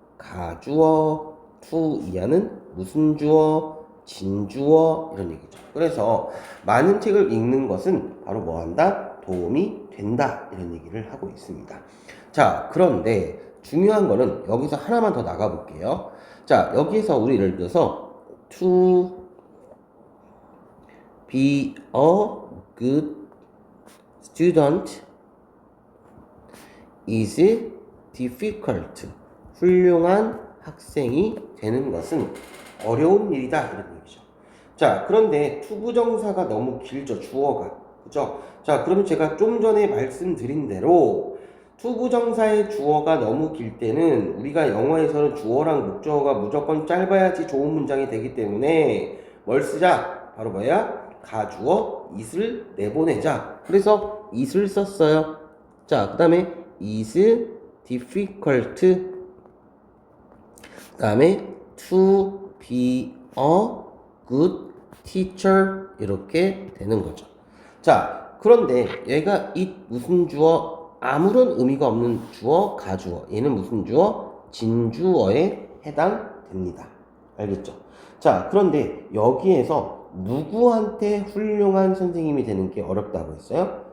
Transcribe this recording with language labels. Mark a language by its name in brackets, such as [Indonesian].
[Korean] 가주어. 이하는 무슨 주어? 진주어. 이런 얘기죠. 그래서 많은 책을 읽는 것은 바로 뭐 한다? 도움이 된다. 이런 얘기를 하고 있습니다. 자, 그런데 중요한 거는 여기서 하나만 더 나가볼게요. 자, 여기에서 우리 예를 들어서 [English] to be a good student is difficult. [Korean] 훌륭한 학생이 되는 것은 어려운 일이다. 이런 얘기죠. 자, 그런데 투부정사가 너무 길죠. 주어가. 그죠? 자, 그러면 제가 좀 전에 말씀드린 대로 투부정사의 주어가 너무 길 때는 우리가 영어에서는 주어랑 목적어가 무조건 짧아야지 좋은 문장이 되기 때문에 뭘 쓰자? 바로 뭐야? 가주어 it을 내보내자. 그래서 it을 썼어요. 자, 그 다음에 [English] is difficult. [Korean] 그 다음에 [English] to be a good teacher. [Korean] 이렇게 되는 거죠. 자, 그런데 얘가 it 무슨 주어? 아무런 의미가 없는 주어, 가주어. 얘는 무슨 주어? 진주어에 해당됩니다. 알겠죠? 자, 그런데 여기에서 누구한테 훌륭한 선생님이 되는 게 어렵다고 했어요?